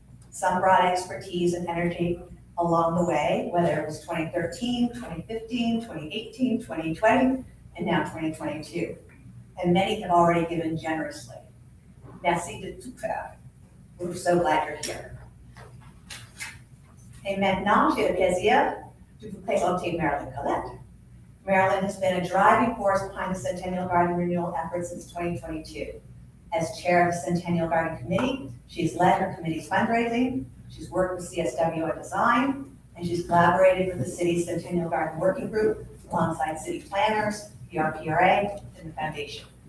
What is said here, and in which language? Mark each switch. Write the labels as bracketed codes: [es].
[en] Some brought expertise and energy along the way, whether it was 2013, 2015, 2018, 2020, and now 2022. And many have already given generously. [fr] Merci de tout faire. [en] We're so glad you're here. [fr] Et maintenant, j'ai le plaisir de vous présenter Marilyn Collette. [en] Marilyn has been a driving force behind the Centennial Garden renewal effort since 2022. As chair of the Centennial Garden Committee, she's led her committee's fundraising, she's worked with CSW on design, and she's collaborated with the city's Centennial Garden Working Group alongside city planners, the RPRA, and the foundation.